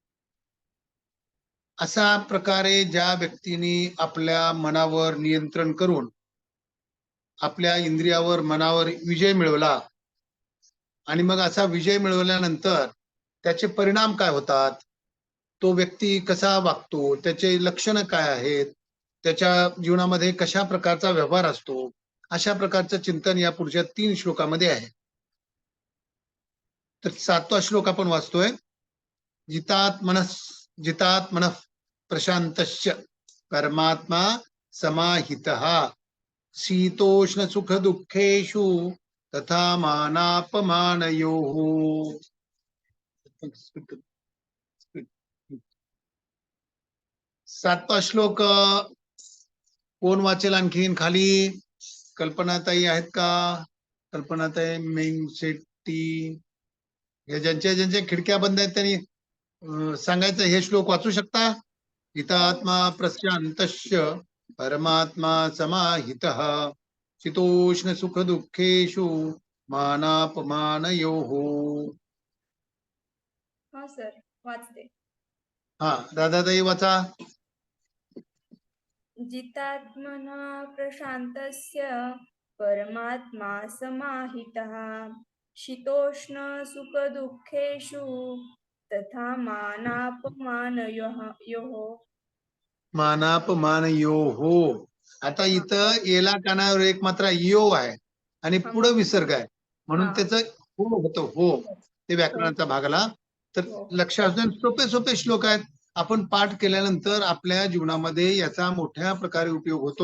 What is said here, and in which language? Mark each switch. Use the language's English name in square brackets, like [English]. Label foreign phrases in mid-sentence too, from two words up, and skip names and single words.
[Marathi] अशा प्रकारे ज्या व्यक्तीने आपल्या मनावर नियंत्रण करून आपल्या इंद्रियावर, मनावर विजय मिळवला, आणि मग असा विजय मिळवल्यानंतर त्याचे परिणाम काय होतात, तो व्यक्ती कसा वागतो, त्याचे लक्षणं काय आहेत, त्याच्या जीवनामध्ये कशा प्रकारचा व्यवहार असतो, अशा प्रकारचं चिंतन या पुढच्या 3 श्लोकामध्ये आहे. तर 7वा श्लोक आपण वाचतोय. [Sanskrit] जितात्मनः प्रशांतस्य परमात्मा समाहितः शीतोष्ण सुख दुःखेषु तथा मानापमानयोः. [Marathi] 7वा श्लोक कोण वाचेल आणखीन खाली? कल्पनाताई आहेत का? कल्पनाताई, मेंग शेट्टी, हे ज्यांच्या खिडक्या बंद आहेत त्यांनी सांगायचं, हे श्लोक वाचू शकता? [Sanskrit] जितात्मा प्रशांतस्य परमात्मा समाहितः शीतोष्ण सुख दुःखेषु मानापमानयोः. [Marathi] हा सर, वाचते. दादाताई वाचा. [Sanskrit] जितात्मना प्रशांतस्य परमात्मा समाहितः शीतोष्ण सुख दुःखेषु तथा मानापमानयोः. मानापमानयोः. [Marathi] आता इथं एला कानावर एक मात्र यो आहे आणि पुढे विसर्ग आहे, म्हणून त्याचं हो होतं. हो, ते व्याकरणाचा भाग आला. तर लक्षात असणं, सोपे सोपे श्लोक आहेत. आपण पाठ केल्यानंतर आपल्या जीवनामध्ये याचा मोठ्या प्रकारे उपयोग होतो.